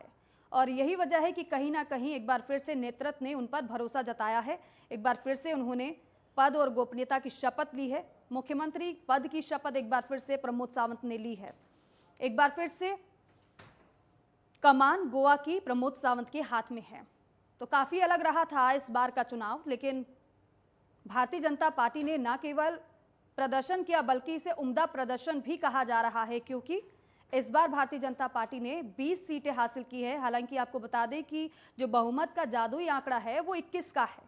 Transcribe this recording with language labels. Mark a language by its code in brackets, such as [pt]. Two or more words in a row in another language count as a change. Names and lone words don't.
[hi] और यही वजह है कि कहीं ना कहीं एक बार फिर से नेतृत्व ने उन पर भरोसा जताया है। एक बार फिर से उन्होंने पद और गोपनीयता की शपथ ली है मुख्यमंत्री पद की शपथ एक बार फिर से प्रमोद सावंत ने ली है। एक बार फिर से कमान गोवा की प्रमोद सावंत के हाथ में है। तो काफी अलग रहा था इस बार का चुनाव, लेकिन भारतीय जनता पार्टी ने न केवल प्रदर्शन किया बल्कि इसे उम्दा प्रदर्शन भी कहा जा रहा है, क्योंकि इस बार भारतीय जनता पार्टी ने 20 सीटें हासिल की है। हालांकि आपको बता दें कि जो बहुमत का जादुई आंकड़ा है वो 21 का है।